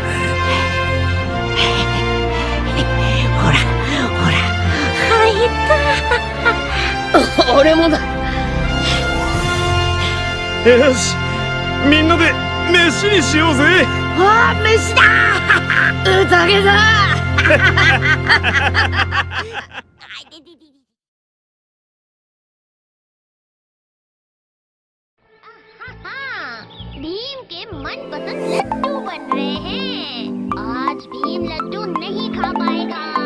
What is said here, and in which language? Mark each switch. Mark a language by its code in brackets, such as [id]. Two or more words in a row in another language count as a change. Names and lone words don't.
[ja] ほら入った。俺もだ。よし、みんなで飯にしようぜ。ああ、飯だ。宴だ。 [hi] भीम के मनपसंद लड्डू बन रहे हैं। आज भीम लड्डू नहीं खा पाएगा।